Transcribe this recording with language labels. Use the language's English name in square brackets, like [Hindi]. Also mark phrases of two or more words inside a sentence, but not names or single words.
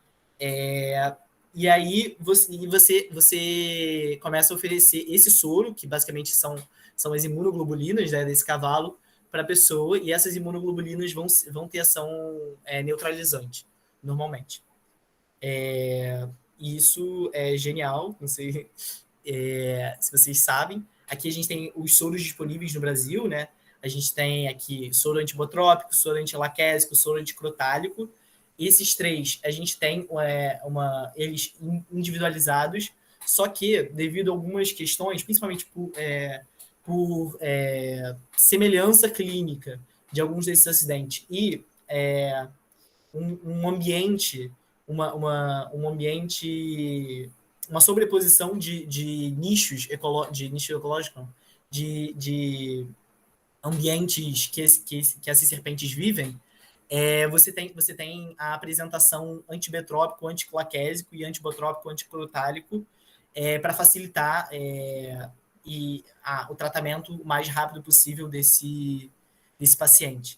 [Portuguese] E aí você começa a oferecer esse soro, que basicamente são as imunoglobulinas, né, desse cavalo, para a pessoa, e essas imunoglobulinas vão ter ação neutralizante, normalmente. E isso é genial, não sei se vocês sabem. Aqui a gente tem os soros disponíveis no Brasil, né? A gente tem aqui soro antibotrópico, soro antilaquésico, soro anticrotálico. Esses três, a gente tem eles individualizados Só que, devido a algumas questões, principalmente por semelhança clínica de alguns desses acidentes e um ambiente, um ambiente, uma sobreposição de nichos ecológicos, não, de ambientes que essas serpentes vivem, você tem a apresentação antibetrópico, anticlaquésico e antibotrópico, anticrotálico, para facilitar o tratamento o mais rápido possível desse paciente.